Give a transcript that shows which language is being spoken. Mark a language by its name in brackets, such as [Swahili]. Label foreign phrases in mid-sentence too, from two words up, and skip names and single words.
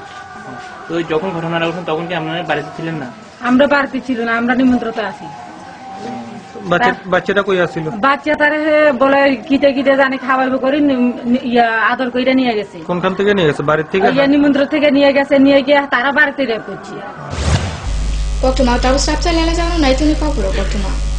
[Bangla] তো যখন ঘটনাটা ঘটল তখন কি আপনারা বাড়িতে ছিলেন না? আমরা বাড়িতে ছিল না, আমরা নিমন্ত্রণে আছি। বাচ্চাটা কই আসছিল? বাচ্চা তারে বলে কিতে কিতে জানি খাওয়াইবে করে আদর কইরা নিয়ে গেছে। কোনখান থেকে নিয়ে গেছে? বাড়ি থেকে? নিমন্ত্রণ থেকে নিয়ে গেছে, নিয়ে গিয়ে তারা বাড়িতে রেপ করছে। Poktuma tahu sapsa lela jano naituni papuro poktuma